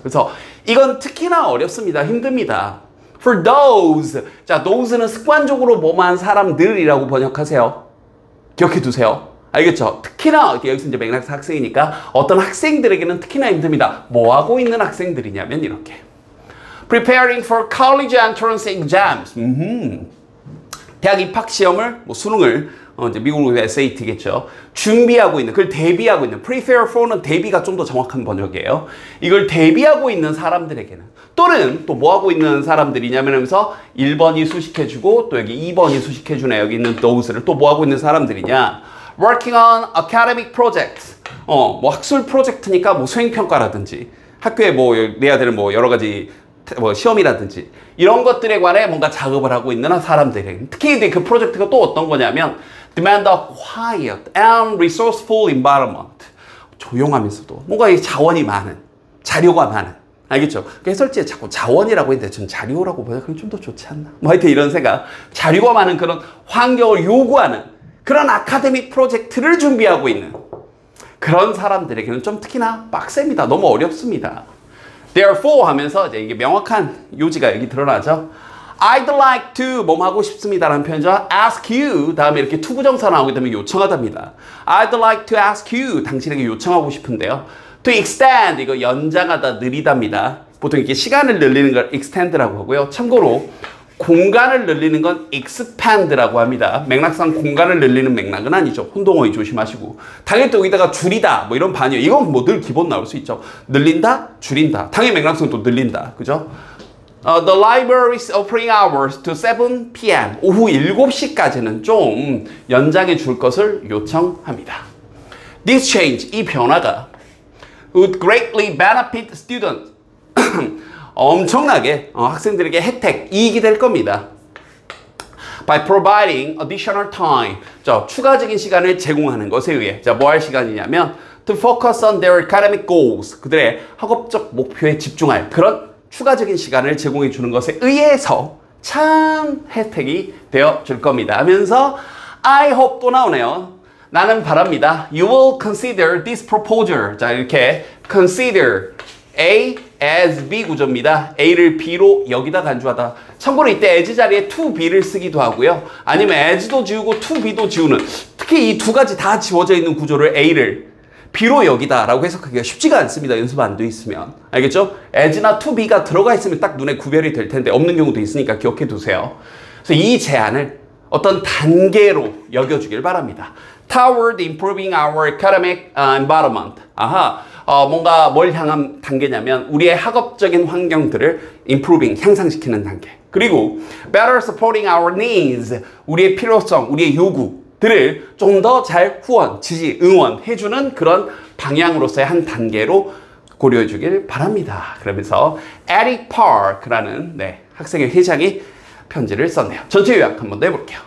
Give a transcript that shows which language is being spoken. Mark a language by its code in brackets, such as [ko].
[ko] 그래서 이건 특히나 어렵습니다. 힘듭니다. [en] For those. [ko] 자, those는 습관적으로 뭐만 사람들이라고 번역하세요. 기억해 두세요. 알겠죠? 특히나 여기서 이제 맥락사 학생이니까 어떤 학생들에게는 특히나 힘듭니다. 뭐 하고 있는 학생들이냐면 이렇게. [en] Preparing for college entrance exams. [ko] 대학 입학 시험을 뭐 수능을 이제 미국으로 SAT겠죠. 준비하고 있는, 그걸 대비하고 있는. Prepare for는 대비가 좀 더 정확한 번역이에요. 이걸 대비하고 있는 사람들에게는 또는 또 뭐 하고 있는 사람들이냐면 하면서 1번이 수식해주고 또 여기 2번이 수식해주네. 여기 있는 those를 또 뭐 하고 있는 사람들이냐. [en] Working on academic projects. [ko] 뭐 학술 프로젝트니까 뭐 수행평가라든지 학교에 뭐 내야 되는 뭐 여러 가지 뭐 시험이라든지 이런 것들에 관해 뭔가 작업을 하고 있는 사람들에게 특히 그 프로젝트가 또 어떤 거냐면 [en] demand a quiet and resourceful environment. [ko] 조용하면서도 뭔가 이 자원이 많은, 자료가 많은. 알겠죠? 해설지에 자꾸 자원이라고 했는데 전 자료라고 번역하면 좀 더 좋지 않나? 뭐 하여튼 이런 생각. 자료가 많은 그런 환경을 요구하는 그런 아카데믹 프로젝트를 준비하고 있는 그런 사람들에게는 좀 특히나 빡셉니다. 너무 어렵습니다. Therefore 하면서 이제 이게 명확한 요지가 여기 드러나죠. [en] I'd like to [ko] 뭐 하고 싶습니다라는 표현이죠. [en] Ask you [ko] 다음에 이렇게 투부정사 나오게 되면 요청하답니다. [en] I'd like to ask you [ko] 당신에게 요청하고 싶은데요. [en] To extend [ko] 이거 연장하다 느리답니다. 보통 이렇게 시간을 늘리는 걸 extend라고 하고요. 참고로 공간을 늘리는 건 expand라고 합니다. 맥락상 공간을 늘리는 맥락은 아니죠. 혼동어휘 조심하시고. 당연히 또 여기다가 줄이다 뭐 이런 반이에요. 이건 뭐 늘 기본 나올 수 있죠. 늘린다, 줄인다. 당연히 맥락상 또 늘린다. 그죠? [en] The library's opening hours to 7 p.m. [ko] 오후 7시까지는 좀 연장해 줄 것을 요청합니다. [en] This change, [ko] 이 변화가 [en] would greatly benefit students. [ko] 엄청나게 학생들에게 혜택, 이익이 될 겁니다. [en] By providing additional time. [ko] 자, 추가적인 시간을 제공하는 것에 의해. 자, 뭐 할 시간이냐면 [en] to focus on their academic goals. [ko] 그들의 학업적 목표에 집중할 그런 추가적인 시간을 제공해 주는 것에 의해서 참 혜택이 되어 줄 겁니다. 하면서 [en] I hope [ko] 또 나오네요. 나는 바랍니다. [en] You will consider this proposal. [ko] 자, 이렇게 [en] consider A as B [ko] 구조입니다. A를 B로 여기다 간주하다. 참고로 이때 as 자리에 to B를 쓰기도 하고요. 아니면 as도 지우고 to B도 지우는, 특히 이 두 가지 다 지워져 있는 구조를 A를 B로 여기다 라고 해석하기가 쉽지가 않습니다. 연습 안 돼 있으면. 알겠죠? as나 to B가 들어가 있으면 딱 눈에 구별이 될 텐데 없는 경우도 있으니까 기억해 두세요. 그래서 이 제안을 어떤 단계로 여겨주길 바랍니다. [en] Toward improving our academic environment. [ko] 아하, 뭔가 뭘 향한 단계냐면 우리의 학업적인 환경들을 improving, 향상시키는 단계. [en] 그리고 better supporting our needs. [ko] 우리의 필요성, 우리의 요구들을 좀 더 잘 후원, 지지, 응원해주는 그런 방향으로서의 한 단계로 고려해 주길 바랍니다. 그러면서 Eddie Park라는 학생회 회장이 편지를 썼네요. 전체 요약 한번 내볼게요.